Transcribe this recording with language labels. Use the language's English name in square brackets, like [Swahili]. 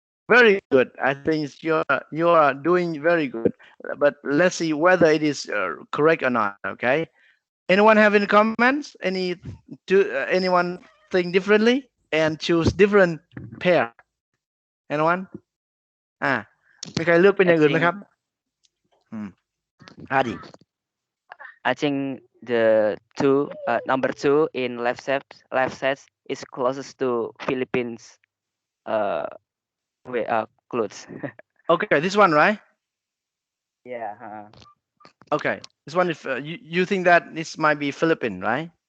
[English] Very good. I think you're doing very good. But let's see whether it is correct or not. Okay. Anyone have any comments? Anyone think differently and choose different pair? Anyone? [Thai] มีใครเลือกเป็นอย่างอื่นไหมครับ Hadi. [English] I think the number 2 in left set is closest to Philippines clothes. Okay, this one, right? Yeah. Okay, this one. If you think that this might be Philippine, right?